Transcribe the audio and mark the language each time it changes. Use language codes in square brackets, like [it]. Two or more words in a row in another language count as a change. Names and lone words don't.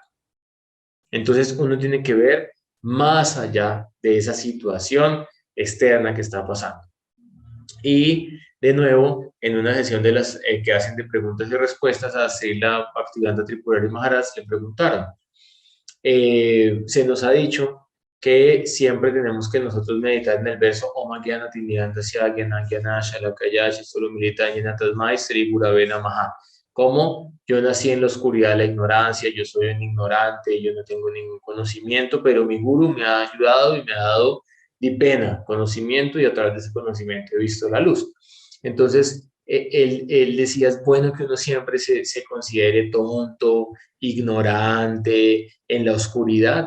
[es] Entonces uno tiene que ver más allá de esa situación externa que está pasando. Y de nuevo, en una sesión de las que hacen de preguntas y respuestas a Srila Bhaktivedanta Tripurari Maharaj, le preguntaron, se nos ha dicho que siempre tenemos que nosotros meditar en el verso [sa] Om Gyana Timidantasya Gyana Gyana Shalakaya Shistulumilita Yena Tasmai Sri Gurave Namaha. [es] Como yo nací en la oscuridad de la ignorancia, yo soy un ignorante, yo no tengo ningún conocimiento, pero mi guru me ha ayudado y me ha dado dipena, conocimiento, y a través de ese conocimiento he visto la luz. Entonces, él decía, es bueno que uno siempre se considere tonto, ignorante, en la oscuridad.